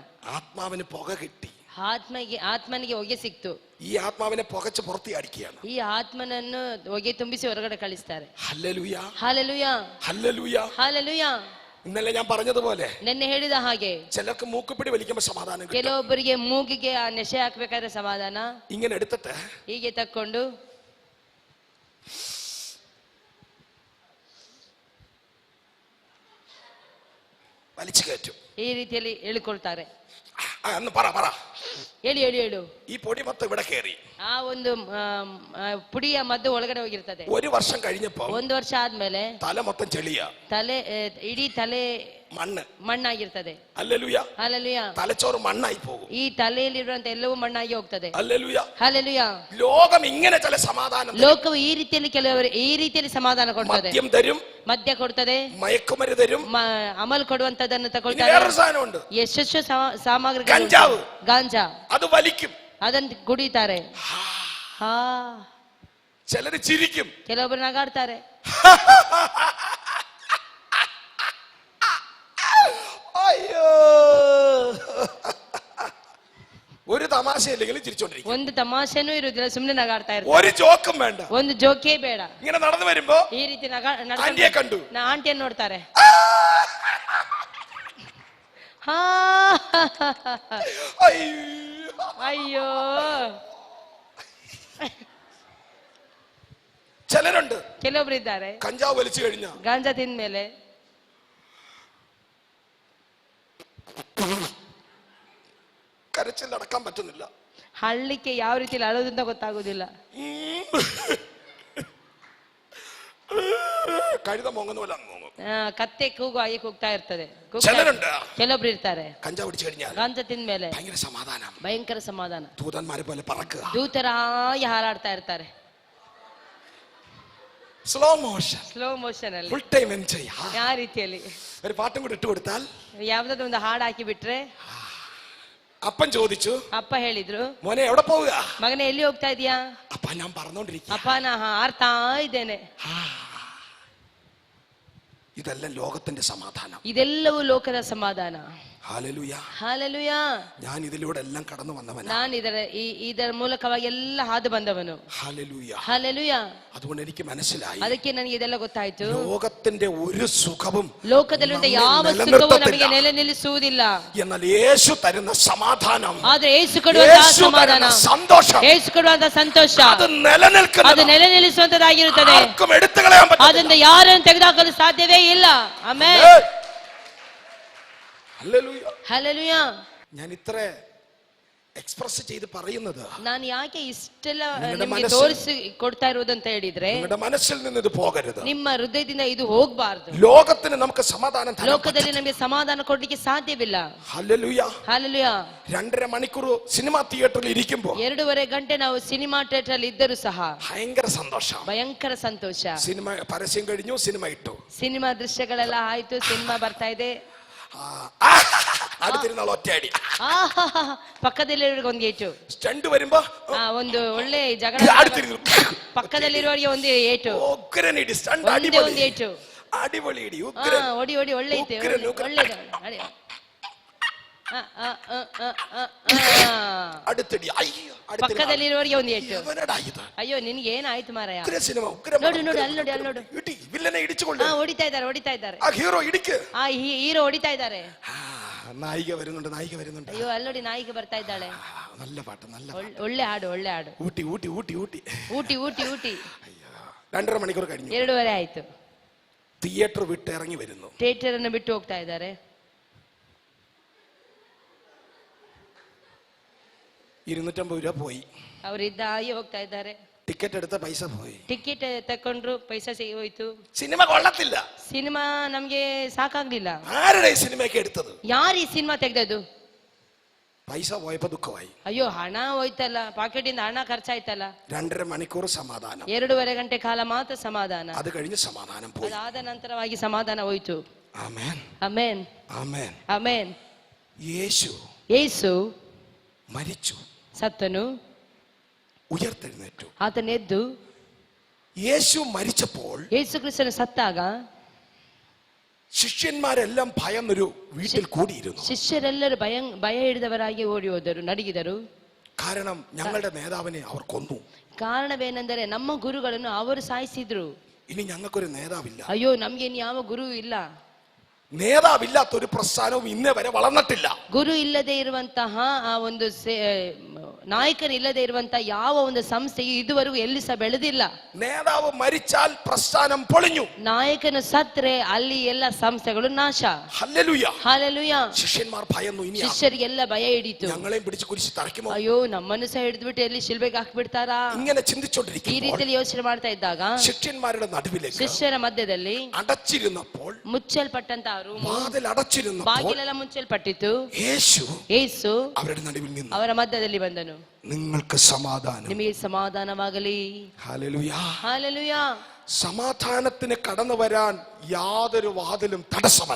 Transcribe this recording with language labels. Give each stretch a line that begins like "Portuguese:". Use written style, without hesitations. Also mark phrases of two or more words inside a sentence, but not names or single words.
Malayalam: ആത്മാവിന് പുക കിട്ടി.
Kannada: ಆತ್ಮನಿಗೆ ಹೊಗೆ ಸಿಕ್ತು.
Malayalam: ഈ ആത്മാവിനെ പുകച്ച് പുറത്തി അടിക്കുകയാണ്.
Kannada: ಈ ಆತ್ಮನನ್ನು ಹೊಗೆ ತುಂಬಿಸಿ ಹೊರಗಡೆ ಕಳಿಸ್ತಾರೆ.
Malayalam: ഹല്ലേലൂയ,
Kannada: ಹಾಲೆಲೂಯ,
Malayalam: ഹല്ലേലൂയ.
Kannada: ಹಾಲೆಲೂಯ.
Malayalam: ഇന്നലെ ഞാൻ പറഞ്ഞതുപോലെ
Kannada: ನೆನ್ನೆ ಹೇಳಿದ ಹಾಗೆ
Malayalam: ചിലർക്ക് മൂക്കുപിടി വലിക്കുമ്പോൾ സമാധാനം കിട്ടും.
Kannada: ಕೆಲವೊಬ್ಬರಿಗೆ ಮೂಗಿಗೆ ಆ ನೆಶೆ ಹಾಕ್ಬೇಕಾದ್ರೆ ಸಮಾಧಾನ
Malayalam: ഇങ്ങനെ എടുത്തിട്ട്
Kannada: ಹೀಗೆ ತಕ್ಕೊಂಡು
Malayalam: വലിച്ചു കയറ്റും.
Kannada: ಈ ರೀತಿಯಲ್ಲಿ ಹೇಳಿಕೊಳ್ತಾರೆ.
Malayalam: എന്ന് പറ പറ.
Kannada: ಹೇಳಿ ಹೇಳಿ ಹೇಳು.
Malayalam: ഈ പൊടി മൊത്തം ഇവിടെ കയറി.
Kannada: ಆ ಒಂದು ಪುಡಿಯ ಮದ್ದು ಒಳಗಡೆ ಹೋಗಿರ್ತದೆ.
Malayalam: ഒരു വർഷം കഴിഞ്ഞപ്പോ
Kannada: ಒಂದು ವರ್ಷ ಆದ್ಮೇಲೆ
Malayalam: തല മൊത്തം ചെളിയാ,
Kannada: ತಲೆ ಇಡೀ ತಲೆ
Malayalam: മണ്ണ്
Kannada: ಮಣ್ಣಾಗಿರ್ತದೆ.
Malayalam: ഹല്ലേലൂയ.
Kannada: ಹಲ್ಲೆಲೂಯಾ.
Malayalam: തലച്ചോറ് മണ്ണായി പോകും.
Kannada: ಈ ತಲೆಯಲ್ಲಿರುವಂತ ಎಲ್ಲವೂ ಮಣ್ಣಾಗಿ ಹೋಗ್ತದೆ.
Malayalam: ഹല്ലേലൂയ.
Kannada: ಹಲ್ಲೆಲೂಯಾ.
Malayalam: ലോകം ഇങ്ങനെ ചില സമാധാനം,
Kannada: ಲೋಕವು ಈ ರೀತಿಯಲ್ಲಿ ಕೆಲವರು ಈ ರೀತಿಯಲ್ಲಿ ಸಮಾಧಾನ ಕೊಡ್ತದೆ.
Malayalam: മദ്യം തരും,
Kannada: ಮದ್ಯ ಕೊಡ್ತದೆ,
Malayalam: മയക്കുമരുന്ന് തരും,
Kannada: ಅಮಲ್ ಕೊಡುವಂತದನ್ನು
Malayalam: ഇനി
Kannada: ತಗೊಳ್ತಾರೆ.
Malayalam: വേറൊരു സാധനമുണ്ട്,
Kannada: ಯಶಸ್ಸು ಸಾಮಗ್ರಿಗಳು,
Malayalam: കഞ്ചാവ്,
Kannada: ಗಾಂಜಾ,
Malayalam: അത് വലിക്കും,
Kannada: ಅದನ್ನು ಕುಡಿತಾರೆ. ಹಾ,
Malayalam: ചിലര് ചിരിക്കും,
Kannada: ಕೆಲವೊಬ್ರು ನಗಾಡ್ತಾರೆ.
Malayalam: അയ്യോ, ഒരു തമാശയില്ലെങ്കിലും ചിരിച്ചോണ്ടിരിക്കും.
Kannada: ಒಂದು ತಮಾಷೆನೂ ಇರುವುದಿಲ್ಲ, ಸುಮ್ಮನೆ ನಗಾಡ್ತಾ ಇರ್ತಾರೆ.
Malayalam: ഒരു ജോക്കും വേണ്ട,
Kannada: ಒಂದು ಜೋಕೇ ಬೇಡ.
Malayalam: ഇങ്ങനെ നടന്നു വരുമ്പോ
Kannada: ಈ ರೀತಿ
Malayalam: ആന്റിയെ കണ്ടു,
Kannada: ಆಂಟಿಯನ್ನು ನೋಡ್ತಾರೆ. ಹಾ, ಅಯ್ಯೋ.
Malayalam: ചിലരുണ്ട്
Kannada: ಕೆಲವೊಬ್ರು ಇದ್ದಾರೆ,
Malayalam: കഞ്ചാവ് വലിച്ചു കഴിഞ്ഞ
Kannada: ಗಾಂಜಾ ತಿಂದ್ಮೇಲೆ
Malayalam: കരച്ചിൽ അടക്കാൻ പറ്റുന്നില്ല.
Kannada: ಹಳ್ಳಿಕ್ಕೆ ಯಾವ ರೀತಿಯಲ್ಲಿ ಅಳೋದಂತ ಗೊತ್ತಾಗುದಿಲ್ಲ.
Malayalam: കഴുത മോങ്ങുന്ന പോലെ മോങ്ങും.
Kannada: ಕತ್ತೆ ಕೂಗು ಹಾಗೆ ಕೂಗ್ತಾ ಇರ್ತದೆ.
Malayalam: ചിലരുണ്ട്
Kannada: ಕೆಲವೊಬ್ರು ಇರ್ತಾರೆ,
Malayalam: കഞ്ചാവ് അടിച്ചു കഴിഞ്ഞാൽ
Kannada: ಗಾಂಜಾ ತಿಂದ್ಮೇಲೆ
Malayalam: ഭയങ്കര സമാധാനം,
Kannada: ಭಯಂಕರ ಸಮಾಧಾನ,
Malayalam: ദൂതന്മാരെ പോലെ പറക്കുക,
Kannada: ದೂತರಾಗಿ ಹಾರಾಡ್ತಾ ಇರ್ತಾರೆ.
English: slow motion, slow motion ಅಲ್ಲಿ full time enjoy.
Kannada: ಆ ರೀತಿಯಲ್ಲಿ
Malayalam: ഒരു പാട്ടും കൂടി ഇട്ട് കൊടുത്താൽ,
Kannada: ಯಾವ್ದಾದ್ರು ಒಂದು ಹಾಡು ಹಾಕಿ ಬಿಟ್ರೆ.
Malayalam: അപ്പൻ ചോദിച്ചു,
Kannada: ಅಪ್ಪ ಹೇಳಿದ್ರು,
Malayalam: മോനെ എവിടെ പോവുക?
Kannada: ಮಗನೇ ಎಲ್ಲಿ ಹೋಗ್ತಾ ಇದೀಯಾ?
Malayalam: അപ്പ ഞാൻ പറഞ്ഞോണ്ടിരിക്കുക.
Kannada: ಅಪ್ಪ ನಾ ಹಾರ್ತಾ ಇದ್ದೇನೆ.
Malayalam: ഇതെല്ലാം ലോകത്തിന്റെ സമാധാനം.
Kannada: ಇದೆಲ್ಲವೂ ಲೋಕದ ಸಮಾಧಾನ.
Malayalam: ഹല്ലേലൂയ.
Kannada: ಹಲ್ಲೆಲೂಯಾ.
Malayalam: ഞാൻ ഇതിലൂടെ എല്ലാം കടന്നു വന്നവനാ.
Kannada: ನಾನು ಇದರ ಮೂಲಕವಾಗಿ ಎಲ್ಲ ಹಾದು ಬಂದವನು.
Malayalam: ഹല്ലേലൂയ.
Kannada: ಹಲ್ಲೆಲೂಯಾ.
Malayalam: അതുകൊണ്ട് എനിക്ക് മനസ്സിലായി,
Kannada: ಅದಕ್ಕೆ ನನಗೆ ಇದೆಲ್ಲ ಗೊತ್ತಾಯ್ತು.
Malayalam: ലോകത്തിന്റെ ഒരു സുഖവും
Kannada: ಲೋಕದಲ್ಲಿರುವ ಯಾವ ಸುಖವೂ ನಮಗೆ ನೆಲೆ ನಿಲ್ಲಿಸುವುದಿಲ್ಲ.
Malayalam: എന്നാൽ യേശു തരുന്ന സമാധാനം,
Kannada: ಆದ್ರೆ ಯೇಸು ಕೊಡುವಂತಹ
Malayalam: യേശു
Kannada: ಸಮಾಧಾನ,
Malayalam: തരുന്ന സന്തോഷം,
Kannada: ಯೇಸು ಕೊಡುವಂತಹ ಸಂತೋಷ,
Malayalam: അത് നിലനിൽക്കുന്നത്,
Kannada: ಅದು ನೆಲೆ ನಿಲ್ಲಿಸುವಂತದ್ದಾಗಿರುತ್ತದೆ.
Malayalam: ആർക്കും എടുത്തു കളയാൻ പറ്റില്ല.
Kannada: ಅದರಿಂದ ಯಾರನ್ನು ತೆಗೆದುಹಾಕಲು ಸಾಧ್ಯವೇ ಇಲ್ಲ. ಆಮೆನ್.
Malayalam: ഹല്ലേലൂയ.
Kannada: ಹಲ್ಲೆಲೂಯಾ.
Malayalam: ഞാൻ ഇത്ര എക്സ്പ്രസ് ചെയ്ത് പറയുന്നത്,
Kannada: ನಾನು ಯಾಕೆ ಇಷ್ಟೆಲ್ಲ
Malayalam: ನಿങ്ങളുടെ
Kannada: ನಿಮಗೆ ಮನಸ್ಸು- ತೋರಿಸಿ ಕೊಡ್ತಾ ಇರುವುದಂತ ಹೇಳಿದ್ರೆ,
Malayalam: നിങ്ങളുടെ മനസ്സിൽ നിന്ന് ഇത് പോകരുത്.
Kannada: ನಿಮ್ಮ ಹೃದಯದಿಂದ ಇದು ಹೋಗಬಾರದು.
Malayalam: ലോകത്തിന് നമുക്ക് സമാധാനം തരാൻ
Kannada: ಲೋಕದಲ್ಲಿ ನಮಗೆ ಸಮಾಧಾನ ಕೊಡ್ಲಿಕ್ಕೆ ಸಾಧ್ಯವಿಲ್ಲ.
Malayalam: ഹല്ലേലൂയ.
Kannada: ಹಲ್ಲೆಲೂಯಾ.
Malayalam: 2.5 മണിക്കൂർ സിനിമാ തിയേറ്ററിൽ ഇരിക്കുമ്പോൾ
Kannada: 2.5 ಗಂಟೆ ನಾವು ಸಿನಿಮಾ ಥಿಯೇಟರ್ ಅಲ್ಲಿ ಇದ್ದರೂ ಸಹ
Malayalam: ഭയങ്കര സന്തോഷം.
Kannada: ಭಯಂಕರ ಸಂತೋಷ.
Malayalam: സിനിമ പരസ്യം കഴിഞ്ഞു, സിനിമ ഇട്ടു,
Kannada: ಸಿನಿಮಾ ದೃಶ್ಯಗಳೆಲ್ಲ ಆಯ್ತು, ಸಿನಿಮಾ ಬರ್ತಾ ಇದೆ,
Malayalam: അടുത്തിരുന്നാൾ ഒറ്റയടി,
Kannada: ಪಕ್ಕದಲ್ಲಿರೋರಿಗೆ ಒಂದು ಏಟು,
Malayalam: സ്റ്റണ്ട് വരുമ്പോ
Kannada: ಒಂದು ಒಳ್ಳೆ ಜಗಳ,
Malayalam: അടുത്തിരുന്നു,
Kannada: ಪಕ್ಕದಲ್ಲಿರೋರಿಗೆ ಒಂದು ಏಟು,
Malayalam: ഉഗ്രനിടി, സ്റ്റണ്ട്
Kannada: ಒಂದೇ
Malayalam: അടിപൊളി,
Kannada: ಒಂದು ಏಟು,
Malayalam: അടിപൊളി ഇടി, ഉഗ്രൻ,
Kannada: ಒಡಿ ಒಡಿ ಒಳ್ಳೆ ಐತೆ, ಉಗ್ರನ್, ಉಗ್ರನ್. ಒಳ್ಳೆದು.
Malayalam: അടുത്തടി, അയ്യോ,
Kannada: ಪಕ್ಕದಲ್ಲಿರೋರಿಗೆ ಒಂದು ಏಟು.
Malayalam: എവനടാ ഇത്?
Kannada: ಅಯ್ಯೋ ನಿನ್ಗೆ ಏನಾಯ್ತು ಮಾರಾಯ?
Malayalam: ഉഗ്ര സിനിമ, ഉഗ്ര
Kannada: ನೋಡಿ ನೋಡಿ ಅಲ್ಲಿ ನೋಡಿ ಅಲ್ಲಿ ನೋಡು,
Malayalam: ഇടി, വില്ലനെ ഇടിച്ചുകൊണ്ട്
Kannada: ಹೊಡಿತಾ ಇದ್ದಾರೆ ಹೊಡಿತಾ ಇದ್ದಾರೆ,
Malayalam: ആ ഹീറോ ഇടിക്ക്,
Kannada: ಆ ಹೀರೋ ಹೊಡಿತಾ ಇದ್ದಾರೆ.
Malayalam: നായിക വരുന്നുണ്ട്, നായിക വരുന്നുണ്ട്.
Kannada: ಅಯ್ಯೋ ಅಲ್ಲಿ ನೋಡಿ ನಾಯಿಗೆ ಬರ್ತಾ ಇದ್ದಾಳೆ.
Malayalam: നല്ല പാട്ട്, നല്ല
Kannada: ಒಳ್ಳೆ ಹಾಡು ಒಳ್ಳೆ ಹಾಡು.
Malayalam: ഊട്ടി ഊട്ടി ഊട്ടി ഊട്ടി.
Kannada: ಊಟಿ ಊಟಿ ಊಟಿ.
Malayalam: അയ്യോ, 2.5 മണിക്കൂർ കഴിഞ്ഞു,
Kannada: 2.5 ಆಯ್ತು.
Malayalam: തിയേറ്റർ വിട്ട് ഇറങ്ങി വരുന്നു.
Kannada: ಥಿಯೇಟರ್ ಅನ್ನು ಬಿಟ್ಟು ಹೋಗ್ತಾ ಇದ್ದಾರೆ.
Malayalam: 250 രൂപ പോയി.
Kannada: ಅವರಿದ್ದ ಹಾಗೆ ಹೋಗ್ತಾ ಇದ್ದಾರೆ.
Malayalam: ടിക്കറ്റ് എടുത്ത പൈസ പോയി.
Kannada: ಟಿಕೆಟ್ ತಕೊಂಡ್ರು, ಪೈಸಾ ಹೋಯ್ತು.
Malayalam: സിനിമ കൊള്ളത്തില്ല.
Kannada: ಸಿನಿಮಾ ನಮ್ಗೆ ಸಾಕಾಗ್ಲಿಲ್ಲ.
Malayalam: ആരുടെ ഈ സിനിമയൊക്കെ എടുത്തത്?
Kannada: ಯಾರು ಈ ಸಿನಿಮಾ ತೆಗ್ದದ್ದು?
Malayalam: പൈസ പോയപ്പോ ദുഃഖമായി.
Kannada: ಅಯ್ಯೋ ಹಣ ಹೋಯ್ತಲ್ಲ, ಪಾಕೆಟ್ ಇಂದ ಹಣ ಖರ್ಚಾಯ್ತಲ್ಲ.
Malayalam: 2.5 മണിക്കൂർ സമാധാനം.
Kannada: 2.5 ಗಂಟೆ ಕಾಲ ಮಾತ್ರ ಸಮಾಧಾನ.
Malayalam: അത് കഴിഞ്ഞ് സമാധാനം പോയി.
Kannada: ಅದಾದ ನಂತರವಾಗಿ ಸಮಾಧಾನ ಹೋಯ್ತು.
Malayalam: ആമേൻ,
Kannada: ಆಮೆನ್,
Malayalam: ആമേൻ.
Kannada: ಆಮೆನ್.
Malayalam: യേശു
Kannada: ಯೇಸು
Malayalam: മരിച്ചു,
Kannada: ಸತ್ತನು,
Malayalam: ഉയർത്തെഴുന്നേറ്റു.
Kannada: ಆತನೆದ್ದು.
Malayalam: യേശു മരിച്ചപ്പോൾ
Kannada: ಯೇಸು ಕ್ರಿಸ್ತನು ಸತ್ತಾಗ
Malayalam: ശിഷ്യന്മാരെല്ലാം ഭയന്നൊരു വീട്ടിൽ കൂടിയിരുന്നു.
Kannada: ಶಿಷ್ಯರೆಲ್ಲರೂ ಭಯ ಹಿಡಿದವರಾಗಿ ಓಡಿ ಹೋದರು, ನಡುಗಿದರು.
Malayalam: കാരണം ഞങ്ങളുടെ നേതാവിനെ അവർ കൊന്നു.
Kannada: ಕಾರಣವೇನೆಂದರೆ ನಮ್ಮ ಗುರುಗಳನ್ನು ಅವರು ಸಾಯಿಸಿದ್ರು.
Malayalam: ഇനി ഞങ്ങൾക്കൊരു നേതാവില്ല.
Kannada: ಅಯ್ಯೋ ನಮ್ಗೆ ಇನ್ ಯಾವ ಗುರು ಇಲ್ಲ.
Malayalam: നേതാവില്ലാത്ത ഒരു പ്രസ്ഥാനവും ഇന്നേ വരെ വളർന്നിട്ടില്ല.
Kannada: ಗುರು ಇಲ್ಲದೆ ಇರುವಂತಹ ಆ ಒಂದು ನಾಯಕನಿಲ್ಲದೆ ಇರುವಂತಹ ಯಾವ ಒಂದು ಸಂಸ್ಥೆಯು ಇದುವರೆಗೂ ಎಲ್ಲಿ ಸಹ ಬೆಳೆದಿಲ್ಲ.
Malayalam: നേതാവ് മരിച്ചാൽ പ്രസ്ഥാനം പൊളിഞ്ഞു.
Kannada: ನಾಯಕನು ಸತ್ರೆ ಅಲ್ಲಿ ಎಲ್ಲ ಸಂಸ್ಥೆಗಳು ನಾಶ.
Malayalam: ഹല്ലേലൂയ
Kannada: ಹಾಲೆಲೂಯ.
Malayalam: ശിഷ്യന്മാർ ഭയന്നു. ഇനി
Kannada: ಶಿಷ್ಯರಿಗೆಲ್ಲ ಭಯ ಹಿಡಿತು.
Malayalam: ഞങ്ങളെയും പിടിച്ച് കുരിശിൽ തറയ്ക്കുമോ?
Kannada: ಅಯ್ಯೋ ನಮ್ಮನ್ನು ಸಹ ಹಿಡಿದ್ಬಿಟ್ಟು ಎಲ್ಲಿ ಶಿಲ್ಬೆಗೆ ಹಾಕ್ಬಿಡ್ತಾರಾ?
Malayalam: ഇങ്ങനെ
Kannada: ಈ
Malayalam: ചിന്തിച്ചോണ്ടിരിക്കുമ്പോൾ
Kannada: ರೀತಿಯಲ್ಲಿ ಯೋಚನೆ ಮಾಡ್ತಾ ಇದ್ದಾಗ
Malayalam: ശിഷ്യന്മാരുടെ നടുവിലേക്ക്
Kannada: ಶಿಷ್ಯರ ಮಧ್ಯದಲ್ಲಿ
Malayalam: അടച്ചിരുന്നപ്പോൾ,
Kannada: ಮುಚ್ಚಲ್ಪಟ್ಟಂತಹ ರೂಮು,
Malayalam: വാതിൽ അടച്ചിരുന്നപ്പോൾ
Kannada: ಬಾಗಿಲೆಲ್ಲ ಮುಚ್ಚಲ್ಪಟ್ಟಿತ್ತು.
Malayalam: യേശു
Kannada: ಅವರ
Malayalam: നടുവിൽ നിന്നു.
Kannada: ಅವರ ಮಧ್ಯದಲ್ಲಿ ಬಂದನು.
Malayalam: നിങ്ങൾക്ക് സമാധാനം.
Kannada: ನಿಮಗೆ ಸಮಾಧಾನವಾಗಲಿ.
Malayalam: ഹല്ലേലൂയ.
Kannada: ಹಾಲೆಲೂಯ.
Malayalam: സമാധാനത്തിന് കടന്നു വരാൻ യാതൊരു വാതിലും തടസ്സമല്ല.